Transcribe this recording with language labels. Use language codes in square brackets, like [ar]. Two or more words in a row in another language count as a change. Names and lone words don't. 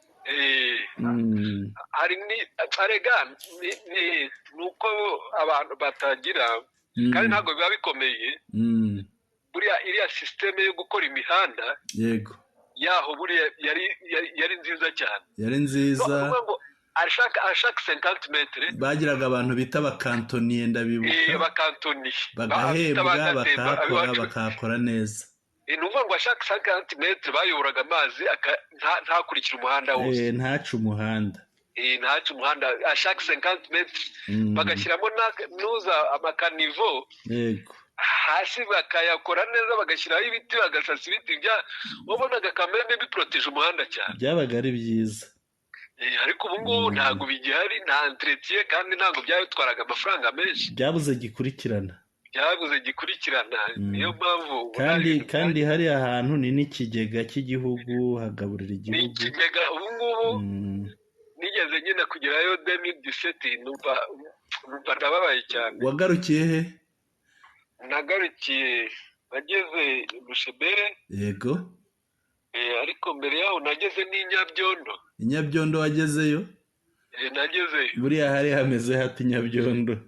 [rw] Eh, Mm. hari ni, arega, ni, ni, ni uko abantu batagira, Mm. kandi ntabwo biba bikomeye. Mm. buriya iriya systeme yo gukora imihanda Yego. yaho buriya yari, yari, yari nziza cyane. Yari nziza. Ni ukuvuga ngo [fr] à chaque, à chaque cinquante mètres, [rw] bagiraga abantu bita abakantoniye, ndabibuka. Eh, abakantoniye. Bagahembwa, Ba-, bita bakahakora, abiwacu. bakahakora neza. Eh, ni ukuvuga ngo [fr] à chaque cinquante mètres [rw] bayoboraga amazi aka-, nta-, ntakurikire umuhanda wose. Eh, ntace umuhanda. Eh, ntace umuhanda. [fr] À chaque cinquante mètres, Mm. [rw] bagashyiramo na, nuza amakanivo. Yego. Hasi bakayakora neza, bagashyiraho ibiti, bagasasa ibiti bya-, wabonaga kamere biproteje umuhanda cyane. Byabaga ari byiza. Eh, ariko ubu ngubu Mm. ntabwo bigihari, nta entretien, kandi ntabwo byatwaraga amafaranga menshi. Byabuze gikurikirana. Byabuze gikurikirana, Mm. niyo mpamvu ubona Kandi, ibintu kandi bya- hariya hantu ni n'ikigega cy'igihugu, hagaburira Ni igihugu. ikigega, ubu ngubu Mm. nigeze nyine kugerayo deux mille dix-sept, numva, numva ndababaye cyane. Wagarukiye he? Nagarukiye, nageze Bushebere. Yego. Eh, ariko mbere yaho nageze n'i Nyabyondo. I Nyabyondo wagezeyo? Eh, nagezeyo. Buriya hari hameze hati Nyabyondo?